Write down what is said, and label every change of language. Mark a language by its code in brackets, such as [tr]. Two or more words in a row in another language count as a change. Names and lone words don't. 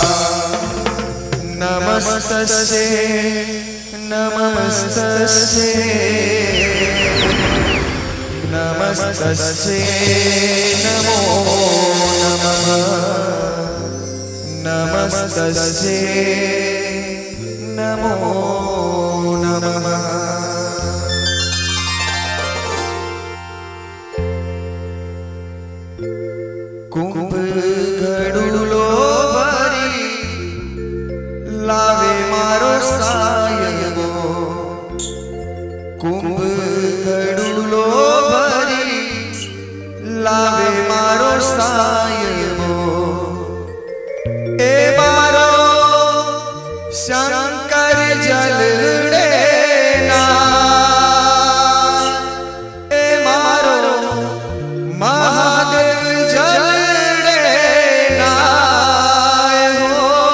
[sa] नमस्तस्यै नमस्तस्यै नमस्तस्यै नमो नमः नमस्तस्यै नमो नमः। [gu] કુંભ ઘડુલો ભરી લાવે મારો સાયબો કુંભ ઘડુલો ભરી લાવે મારો સાયબો એ મારો શંકર જલડે ના એ મારો મહાદેવ જલડે ના હો